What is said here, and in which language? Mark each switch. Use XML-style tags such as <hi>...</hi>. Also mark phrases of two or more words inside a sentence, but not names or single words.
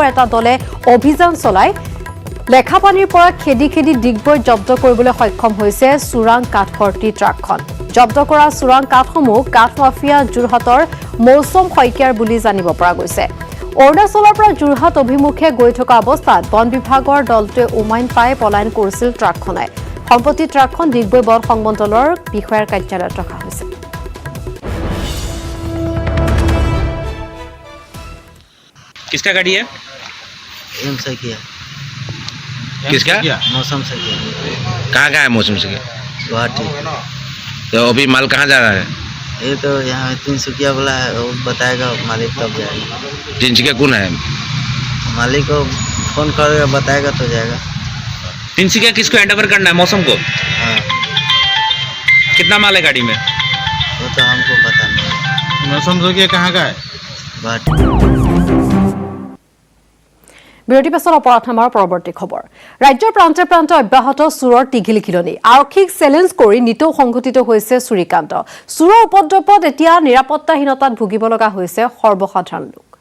<as>এটা দলে অভিযান চলাই লেখাপানীৰ পৰা খেদি ডিগবৈ জব্দ কৰিবলৈ সক্ষম হৈছে চোৰাং কাঠ ভৰ্তি ট্ৰাকখন জব্দ কৰা চোৰাং কাঠসমূহ কাঠ মাফিয়া যোৰহাটৰ মৌচম শইকীয়াৰ বুলি জানিব পৰা গৈছে অৰুণাচলৰ পৰা যোৰহাট অভিমুখে গৈ থকা অৱস্থাত বন বিভাগৰ দলটোৱে উমাইন পাই পলায়ন কৰিছিল ট্ৰাকখনে সম্প্ৰতি ট্ৰাকখন ডিগবৈ বন সংমণ্ডলৰ বিষয়াৰ কাৰ্যালয়ত ৰখা হৈছে</as> <hi>किसका गाड़ी है एम से किया किसका मौसम से किया कहाँ का है मौसम से गुवाहाटी तो अभी माल कहाँ जा रहा है ये तो यहाँ 300 वाला है वो बताएगा मालिक कब जाएगा तिनसुकिया कौन है मालिक को फोन करेगा बताएगा तो जाएगा तिनसुकिया किसको</hi> <en>hand over</en> <hi>करना है मौसम को हाँ कितना माल है गाड़ी में वो तो हमको पता नहीं मौसम जो कि कहाँ का है गुवाहाटी</hi> <as>বিৰতি পাছৰ অপৰাধ নামৰ পৰৱৰ্তী খবৰ ৰাজ্যৰ প্ৰান্তে প্ৰান্তে অব্যাহত চুৰৰ টিঘিলখিলনি আৰক্ষীক চেলেঞ্জ কৰি নিতৌ সংঘটিত হৈছে চুৰিকাণ্ড চুৰৰ উপদ্ৰৱত এতিয়া নিৰাপত্তাহীনতাত ভুগিব লগা হৈছে সৰ্বসাধাৰণ লোক</as>